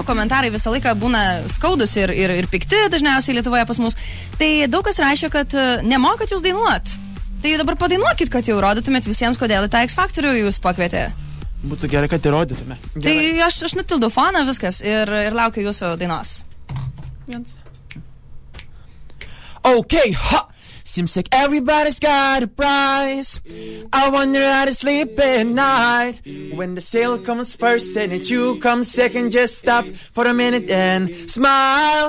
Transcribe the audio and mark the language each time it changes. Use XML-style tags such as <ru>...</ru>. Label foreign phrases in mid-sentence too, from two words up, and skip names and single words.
<lt>Komentarai visą laiką būna skaudus ir pikti dažniausiai Lietuvoje pas mus. Tai daug kas rašė, kad nemokat jūs dainuot. Tai dabar padainuokit, kad jau rodytumėt visiems, kodėl į tą X Factorių jūs pakvietė. Būtų gerai, kad įrodytume. Gerai. Tai aš nutildau foną viskas ir laukiu jūsų dainos.</lt> <en>Okay, ha! Seems like everybody's got a price. I wonder how to sleep at night. When the sale comes first and it you come second, just stop for a minute and smile.</en>